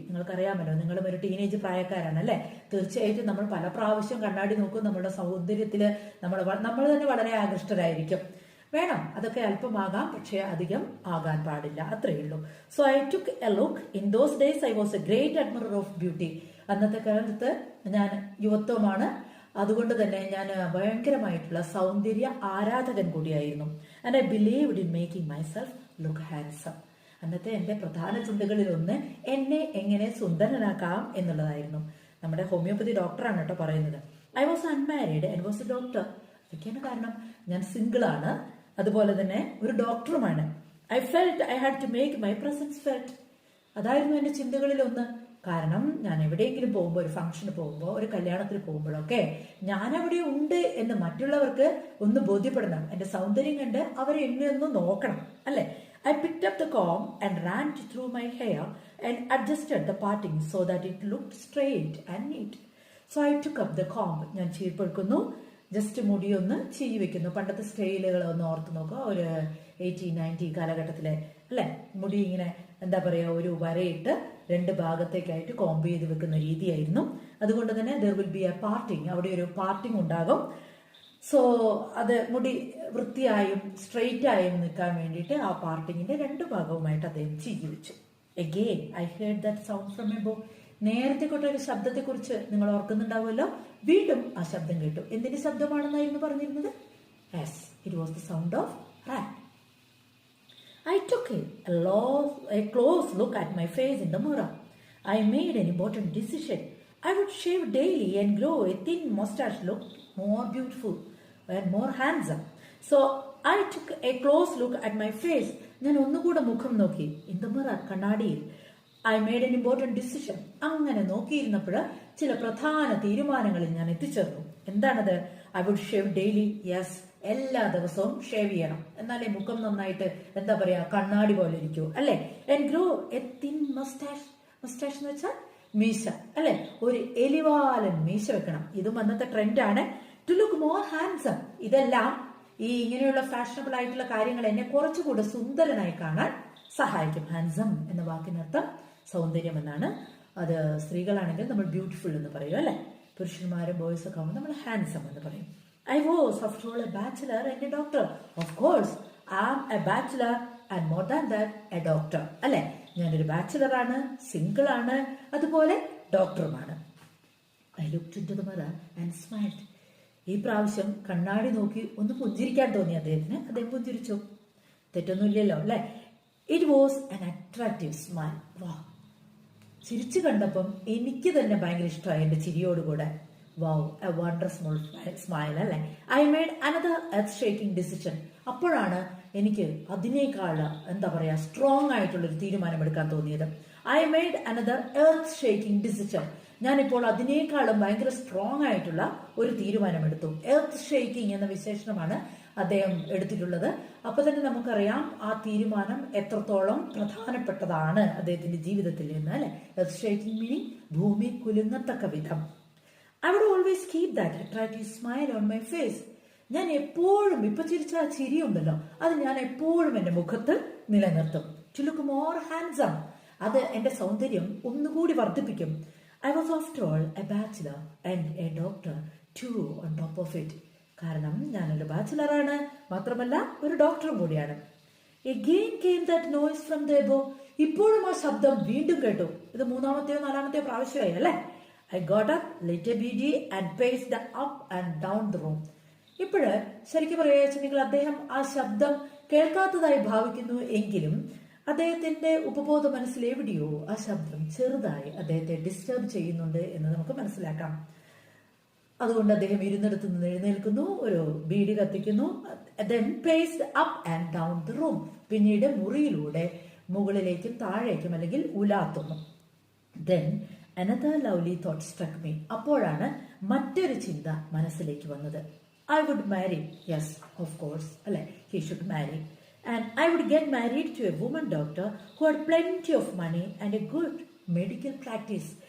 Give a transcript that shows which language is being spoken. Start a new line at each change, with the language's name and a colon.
Malayalam: നിങ്ങൾക്കറിയാമല്ലോ, നിങ്ങളും ഒരു ടീനേജ് പ്രായക്കാരാണ് അല്ലെ. തീർച്ചയായിട്ടും നമ്മൾ പല പ്രാവശ്യം കണ്ണാടി നോക്കും. നമ്മുടെ സൗന്ദര്യത്തിൽ നമ്മൾ തന്നെ വളരെ ആകൃഷ്ടരായിരിക്കും. വേണം, അതൊക്കെ അല്പമാകാം, പക്ഷെ അധികം ആകാൻ പാടില്ല, അത്രയേ ഉള്ളൂ.
English: So I took a look. In those days I was a great admirer of beauty.
Malayalam: അന്നത്തെ കാലത്ത് ഞാൻ യുവത്വമാണ്, അതുകൊണ്ട് തന്നെ ഞാൻ ഭയങ്കരമായിട്ടുള്ള സൗന്ദര്യ ആരാധകൻ കൂടിയായിരുന്നു.
English: And I believed in making myself look handsome.
Malayalam: അന്നത്തെ എന്റെ പ്രധാന ചിന്തകളിൽ ഒന്ന് എന്നെ എങ്ങനെ സുന്ദരനാക്കാം എന്നുള്ളതായിരുന്നു. നമ്മുടെ ഹോമിയോപ്പതി ഡോക്ടറാണ് കേട്ടോ പറയുന്നത്.
English: I was unmarried and was a doctor.
Malayalam: അതൊക്കെയാണ് കാരണം. ഞാൻ സിംഗിൾ ആണ്, അതുപോലെ തന്നെ ഒരു ഡോക്ടറുമാണ്.
English: I felt I had to make my presence felt.
Malayalam: അതായിരുന്നു എന്റെ ചിന്തകളിൽ ഒന്ന്. കാരണം ഞാൻ എവിടെയെങ്കിലും പോകുമ്പോൾ, ഒരു ഫംഗ്ഷന് പോകുമ്പോൾ, ഒരു കല്യാണത്തിന് പോകുമ്പോഴൊക്കെ ഞാൻ അവിടെ ഉണ്ട് എന്ന് മറ്റുള്ളവർക്ക് ഒന്ന് ബോധ്യപ്പെടണം. എന്റെ സൗന്ദര്യം കണ്ട് അവർ എന്നെ ഒന്ന് നോക്കണം അല്ലെ.
English: I picked up the comb and ran it through my hair and adjusted the parting so that it looked straight and neat. So I took up the comb.
Malayalam: ഞാൻ ചീർപ്പെടുക്കുന്നു, ജസ്റ്റ് മുടി ഒന്ന് ചീവി വെക്കുന്നു. പണ്ടത്തെ സ്റ്റൈലുകൾ ഒന്ന് ഓർത്ത് നോക്കുക. ഒരു 1890 കാലഘട്ടത്തിലെ അല്ലെ, മുടി ഇങ്ങനെ എന്താ പറയാ ഒരു വരയിട്ട് രണ്ട് ഭാഗത്തേക്കായിട്ട് കോംബ് ചെയ്ത് വെക്കുന്ന രീതിയായിരുന്നു. അതുകൊണ്ട് തന്നെ
English: there will be a parting.
Malayalam: അവിടെ ഒരു പാർട്ടിങ് ഉണ്ടാകും. സോ അത് മുടി വൃത്തിയായും സ്ട്രെയിറ്റ് ആയും നിൽക്കാൻ വേണ്ടിയിട്ട് ആ പാർട്ടിങ്ങിന്റെ രണ്ട് ഭാഗവുമായിട്ട് അദ്ദേഹം ചീകി വെച്ചു.
English: Again I heard that sound from above.
Malayalam: നേരത്തെ കൊണ്ടൊരു ശബ്ദത്തെ കുറിച്ച് നിങ്ങൾ ഓർക്കുന്നുണ്ടാവുമല്ലോ. വീണ്ടും ആ ശബ്ദം കേട്ടു. എന്തിന്റെ ശബ്ദമാണെന്നായിരുന്നു പറഞ്ഞിരുന്നത്?
English: Yes, it was the sound of rat. I took a close look at my face in the mirror. I made an important decision. I would shave daily and grow a thin mustache, look more beautiful and more handsome. So I took a close look at my face.
Malayalam: ഞാൻ ഒന്നുകൂടെ മുഖം നോക്കി.
English: In the mirror,
Malayalam: കണ്ണാടിയിൽ.
English: I made an important decision.
Malayalam: അങ്ങനെ നോക്കിയിരുന്നപ്പോൾ ചില പ്രധാന തീരുമാനങ്ങളിൽ ഞാൻ എത്തിച്ചേർന്നു. എന്താണത്?
English: I would shave daily.
Malayalam: Yes, എല്ലാ ദിവസവും ഷേവ് ചെയ്യണം, എന്നാലേ മുഖം നന്നായിട്ട് എന്താ പറയാ കണ്ണാടി പോലെ ഇരിക്കൂ അല്ലെ.
English: And grow a thin mustache.
Malayalam: mustache എന്ന് വെച്ചാൽ മീശ അല്ലെ, ഒരു എലിവാലൻ മീശ വെക്കണം. ഇതും അന്നത്തെ ട്രെൻഡാണ്.
English: To look more handsome.
Malayalam: ഇതെല്ലാം ഈ ഇങ്ങനെയുള്ള ഫാഷനബിൾ ആയിട്ടുള്ള കാര്യങ്ങൾ എന്നെ കുറച്ചുകൂടെ സുന്ദരനായി കാണാൻ സഹായിക്കും. ഹാൻസം എന്ന വാക്കിനർത്ഥം സൗന്ദര്യം എന്നാണ്. അത് സ്ത്രീകളാണെങ്കിൽ നമ്മൾ ബ്യൂട്ടിഫുൾ എന്ന് പറയും അല്ലെ. പുരുഷന്മാരും ബോയ്സ് ഒക്കെ ആവുമ്പോൾ നമ്മൾ ഹാൻസം എന്ന് പറയും.
English: I was after all a bachelor and a doctor. Of course, I am a bachelor and more than that a doctor.
Malayalam: അല്ലെ, ഞാനൊരു ബാച്ചിലർ ആണ്, സിംഗിൾ ആണ്, അതുപോലെ ഡോക്ടറുമാണ്.
English: I looked into the mirror and smiled.
Malayalam: ഈ പ്രാവശ്യം കണ്ണാടി നോക്കി ഒന്ന് പുഞ്ചിരിക്കാൻ തോന്നി അദ്ദേഹത്തിന്. അദ്ദേഹം പുഞ്ചിരിച്ചു. തെറ്റൊന്നുമില്ലല്ലോ അല്ലെ.
English: It was an attractive smile.
Malayalam: വാ, ചിരിച്ചു കണ്ടപ്പം എനിക്ക് തന്നെ ഭയങ്കര ഇഷ്ടമായി എന്റെ ചിരിയോടുകൂടെ.
English: Wow, a wonderful smile അല്ലെ. I made another earth shaking decision.
Malayalam: അപ്പോഴാണ് എനിക്ക് അതിനേക്കാൾ എന്താ പറയാ സ്ട്രോങ് ആയിട്ടുള്ള ഒരു തീരുമാനമെടുക്കാൻ തോന്നിയത്.
English: I made another earth shaking decision.
Malayalam: ഞാനിപ്പോൾ അതിനേക്കാളും ഭയങ്കര സ്ട്രോങ് ആയിട്ടുള്ള ഒരു തീരുമാനമെടുത്തു. എർത്ത് ഷേക്കിംഗ് എന്ന വിശേഷണമാണ് അദ്ദേഹം എടുത്തിട്ടുള്ളത്. അപ്പൊ തന്നെ നമുക്കറിയാം ആ തീരുമാനം എത്രത്തോളം പ്രധാനപ്പെട്ടതാണ് അദ്ദേഹത്തിന്റെ ജീവിതത്തിൽ നിന്ന് അല്ലെ. എർത്ത് ഷേക്കിംഗ് മീനിങ് ഭൂമി കുലുങ്ങത്തക്ക വിധം.
English: I would always keep that attractive smile on my face.
Malayalam: ഞാൻ എപ്പോഴും ഇപ്പൊ ചിരിച്ച ആ ചിരി ഉണ്ടല്ലോ, അത് ഞാൻ എപ്പോഴും എന്റെ മുഖത്ത് നിലനിർത്തും.
English: To look more handsome.
Malayalam: അത് എന്റെ സൗന്ദര്യം ഒന്നുകൂടി വർദ്ധിപ്പിക്കും.
English: I was after all a bachelor and a doctor too on top of it.
Malayalam: കാരണം ഞാനൊരു ബാച്ചിലറാണ്, മാത്രമല്ല ഒരു ഡോക്ടറും കൂടിയാണ്.
English: Again came that noise from the above.
Malayalam: ഇപ്പോഴും ആ ശബ്ദം വീണ്ടും കേട്ടു. ഇത് മൂന്നാമത്തെയോ നാലാമത്തെയോ പ്രാവശ്യമായി അല്ലേ.
English: I got up, lit a BD and paced up and down the room.
Malayalam: ഇപ്പോഴ് ശരിക്കും പറയുകയാണെങ്കിൽ അദ്ദേഹം ആ ശബ്ദം കേൾക്കാത്തതായി ഭാവിക്കുന്നു എങ്കിലും അദ്ദേഹത്തിന്റെ ഉപബോധ മനസ്സിൽ എവിടെയോ ആ ശബ്ദം ചെറുതായി അദ്ദേഹത്തെ ഡിസ്റ്റർബ് ചെയ്യുന്നുണ്ട് എന്ന് നമുക്ക് മനസ്സിലാക്കാം. അതുകൊണ്ട് അദ്ദേഹം ഇരുന്നിടത്ത് നിന്ന് എഴുന്നേൽക്കുന്നു, ഒരു ബീഡി കത്തിക്കുന്നു.
English: then paced up and down the room.
Malayalam: പിന്നീട് മുറിയിലൂടെ മുകളിലേക്കും താഴേക്കും അല്ലെങ്കിൽ ഉലാത്തുന്നു.
English: then another lovely thought struck me.
Malayalam: അപ്പോഴാണ് മറ്റൊരു ചിന്ത മനസ്സിലേക്ക് വന്നത്.
English: I would marry. Yes, of course. അല്ലെ, he should marry. And I would get married to a woman doctor who had plenty of money and a good medical practice.